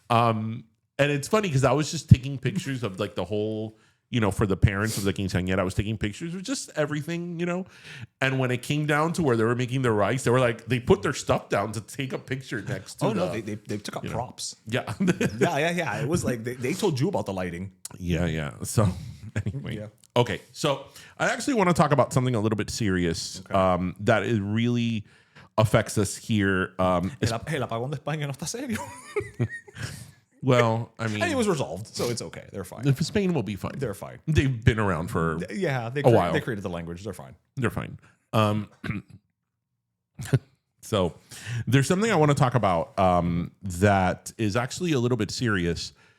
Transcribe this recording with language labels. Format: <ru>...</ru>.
<en>And it's funny because I was just taking pictures of like the whole, for the parents of the quinceañera, I was taking pictures of just everything, And when it came down to where they were making the rice, they were like, they put their stuff down to take a picture next to they took up props. Yeah. Yeah. It was like they told you about the lighting. Yeah. So anyway. Yeah. Okay. So I actually want to talk about something a little bit serious that is really affects us here.</en> <es>El apagón de España no está serio.</es> <en>Well, I mean, and it was resolved, so it's okay. They're fine. Spain will be fine. They're fine. They've been around for a while. They created the language. They're fine. They're fine. So there's something I want to talk about that is actually a little bit serious.</en>